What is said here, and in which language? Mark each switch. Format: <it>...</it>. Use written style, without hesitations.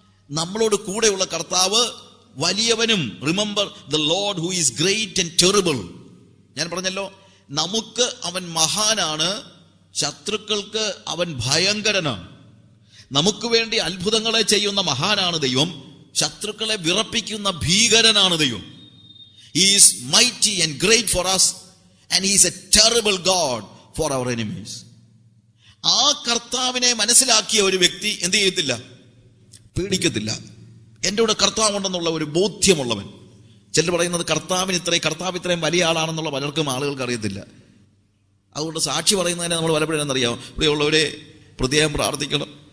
<ml>നമ്മളോട് കൂടെയുള്ള കർത്താവ് വലിയവനും,</ml> <en>Remember the Lord who is great and terrible.</en> <ml>ഞാൻ പറഞ്ഞല്ലോ, നമുക്ക് അവൻ മഹാനാണ്, ശത്രുക്കൾക്ക് അവൻ ഭയങ്കരനാണ്. നമുക്ക് വേണ്ടി അത്ഭുതങ്ങളെ ചെയ്യുന്ന മഹാനാണ് ദൈവം, ശത്രുക്കളെ വിറപ്പിക്കുന്ന ഭീകരനാണ് ദൈവം.</ml> <en>He is mighty and great for us and he is a terrible God for our enemies.</en> <ml>ആ കർത്താവിനെ മനസ്സിലാക്കിയ ഒരു വ്യക്തി എന്ത് ചെയ്യത്തില്ല? പേടിക്കത്തില്ല. എൻ്റെ കൂടെ കർത്താവുണ്ടെന്നുള്ള ഒരു ബോധ്യമുള്ളവൻ. ചിലർ പറയുന്നത് കർത്താവ് ഇത്രയും വലിയ ആളാണെന്നുള്ള പലർക്കും ആളുകൾക്ക് അറിയത്തില്ല. അതുകൊണ്ട് സാക്ഷി പറയുന്നതിനെ നമ്മൾ പലപ്പോഴും എന്നറിയാം, ഇവിടെയുള്ളവരെ പ്രത്യേകം പ്രാർത്ഥിക്കണം.</ml>